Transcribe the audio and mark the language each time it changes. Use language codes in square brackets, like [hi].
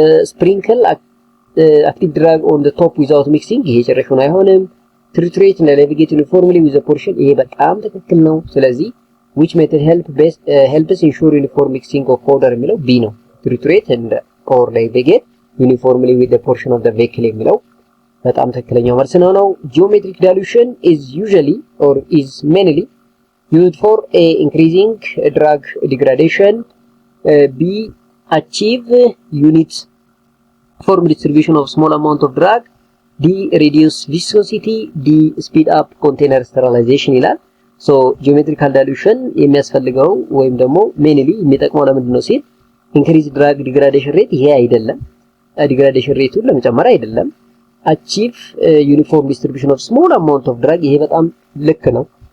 [am] ስፕሪንክል አክቲቭ ድራግ ኦን ዘ ቶፕ ዊዛውት ሚክሲንግ ይሄ ጭራሹን አይሆንም። ትሪቱሬት እና ሌቪጌት ዩኒፎርምሊ ዊዝ ዘ ፖርሽን ይሄ በጣም ትክክል ነው። ስለዚህ [en] which method helps ensure uniform mixing of powder [am] የሚለው ቢ ነው። ትሪቱሬት [en] and or levitate uniformly with the portion of the vehicle [am] የሚለው በጣም ትክክለኛው መልስ ነው። ጂኦሜትሪክ ዳይሉሽን [en] is usually or is mainly used for a increasing drug degradation. B achieve uniform distribution of small amount of drug. D reduce viscosity. D speed up container sterilization [am] ይላል። ሶ ጂኦሜትሪካል ዳይሉሽን የሚያስፈልገው ወይም ደግሞ mainly የሚጠቅመው ለምንድን ነው ሲል [en] increase drug degradation rate [am] ይሄ አይደለም። ዲግራዴሽን ሬቱን ለመጨመር አይደለም። [en] achieve uniform distribution of small amount of drug [am] ይሄ በጣም ልክ ነው።